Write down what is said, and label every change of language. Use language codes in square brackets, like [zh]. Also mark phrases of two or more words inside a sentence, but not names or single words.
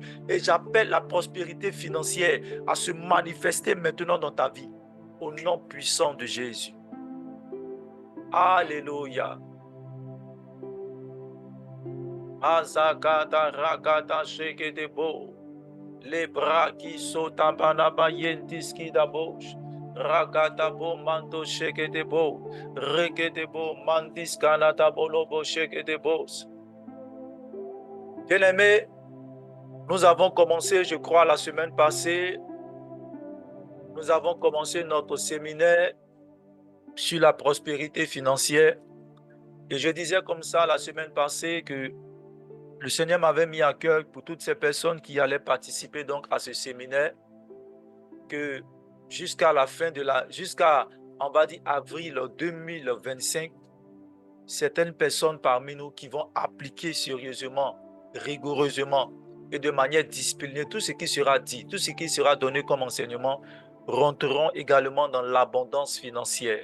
[fr] Et j'appelle la prospérité financière à se manifester maintenant dans ta vie. Au nom puissant de Jésus. Alléluia. Azagada ragada shegedebo. Les bras qui sautent en banaba yendiski dabosh. Ragadabo mando shegedebo. Regedebo mandiskana dabolobo shegedebos. Bien-aimés, nous avons commencé, je crois, la semaine passée, nous avons commencé notre séminaire sur la prospérité financière. Et je disais comme ça la semaine passée que le Seigneur m'avait mis à cœur pour toutes ces personnes qui allaient participer donc à ce séminaire, que jusqu'à la fin de jusqu'à, on va dire, avril 2025, certaines personnes parmi nous qui vont appliquer sérieusement, rigoureusement et de manière disciplinée tout ce qui sera dit, tout ce qui sera donné comme enseignement, rentreront également dans l'abondance financière.